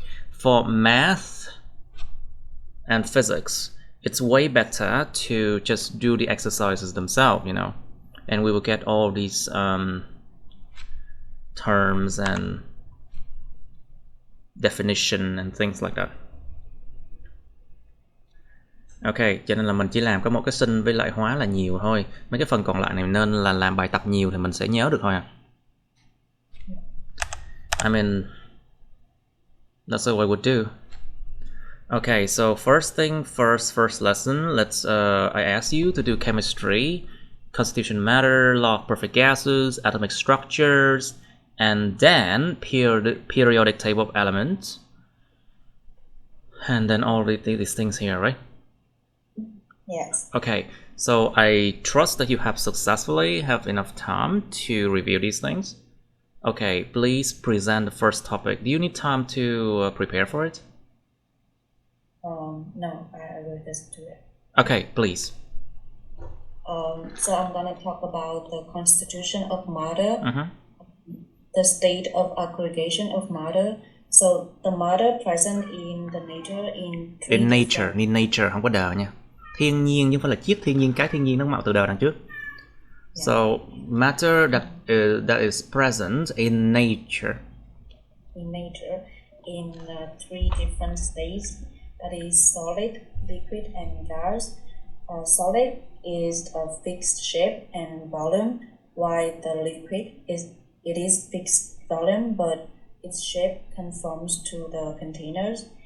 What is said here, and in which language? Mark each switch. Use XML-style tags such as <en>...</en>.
<en>For math and physics, it's way better to just do the exercises themselves, you know, and we will get all these terms and definition and things like that.</en> <vi>Ok, cho nên là mình chỉ làm có một cái sinh với lại hóa là nhiều thôi. Mấy cái phần còn lại này nên là làm bài tập nhiều thì mình sẽ nhớ được thôi à.</vi> <en>I mean, that's what I would do. Okay, so first thing first lesson, I ask you to do chemistry, constitution matter, law of perfect gases, atomic structures, and then periodic table of elements, and then all these things here, right? Yes. Okay, so I trust that you have successfully have enough time to review these things. Okay, please present the first topic. Do you need time to prepare for it? No, I will just do it. Okay, please. So I'm gonna talk about the constitution of matter, the state of aggregation of matter. So the matter present in the nature In nature</en> <vi>không có đờ nha. Thiên nhiên chứ không phải là chiếc thiên nhiên, cái thiên nhiên nó mạo từ đờ đằng trước.</vi> <en>Yeah. So matter that is present in nature. In nature, in three different states. That is solid, liquid, and gas. Solid is a fixed shape and volume, while the liquid is fixed volume, but its shape conforms to the containers.</en>